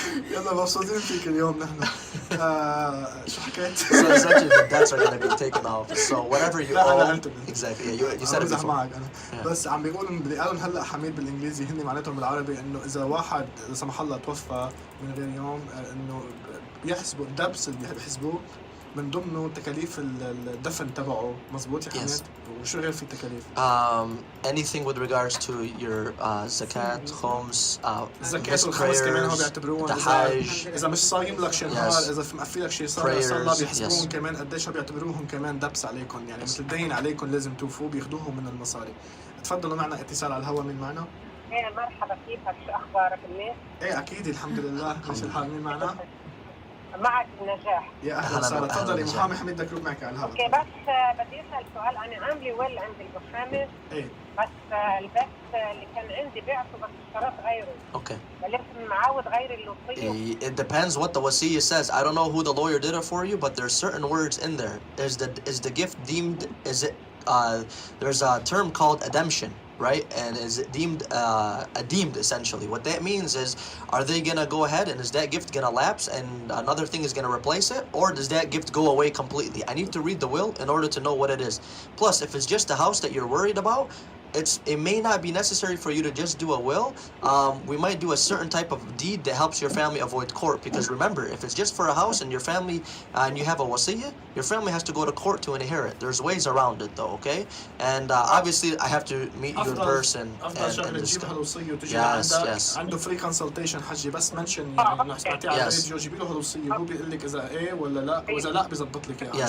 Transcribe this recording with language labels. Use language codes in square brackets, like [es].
[ar] يلا مبسوطين فيك اليوم نحن. شو حكيت؟ [en] So essentially the debts are going to be taken off. So whatever you owe. Exactly. Yeah, you said it before. [ar] معك أنا. بس عم بيقولوا اللي قالوا هلا حميد بالانجليزي هن معناتهم بالعربي انه اذا واحد لا سمح الله توفى من غير يوم انه بيحسبوا الدبس اللي بيحسبوه من ضمنه تكاليف الدفن تبعه. مزبوط يا حميد؟ وشو غير في تكاليف؟ [en] Anything with regards to your zakat, khums, [ar] الزكاة والخمس كمان هو بيعتبروهم إذا مش صايم لك شي نهار، إذا مقفل لك شي صلاة بيحسبوهم كمان قديش بيعتبروهم كمان دبس عليكم، يعني مثل الدين عليكم لازم توفوا بياخذوهم من المصاري. تفضلوا معنا اتصال على الهواء. مين معنا؟ ايه مرحبا كيفك؟ شو اخبارك الناس؟ ايه اكيد الحمد لله. ماشي الحال. مين معنا؟ معك نجاح. يا اهلا وسهلا. تفضلي محامي حميد دكروب معك على الهواء. اوكي بس بدي اسال سؤال. انا عامله ويل عند المحامي. ايه بس البث اللي كان عندي بعته بس اشتريت غيره. [en] Okay. [ar] لازم معاود غير الوصية. [en] It depends what the wasiyah says. I don't know who the lawyer did it for you, but there's certain words in there. Is the gift deemed? Is it? There's a term called ademption, right? And is it deemed essentially? What that means is, are they gonna go ahead and is that gift gonna lapse and another thing is gonna replace it, or does that gift go away completely? I need to read the will in order to know what it is. Plus, if it's just a house that you're worried about, it may not be necessary for you to just do a will. We might do a certain type of deed that helps your family avoid court, because remember, if it's just for a house and your family and you have a wasiyah, your family has to go to court to inherit. There's ways around it though, okay? And obviously I have to meet you in person and [ar] تجيب هالوصية وتجي [en] yes. [ar] عنده فري كونسلتيشن حجي بس منشن يعني انه سمعتي على الفيديو جيبي له هالوصية هو بيقول لك اذا ايه ولا لا واذا لا بيظبط لك اياها.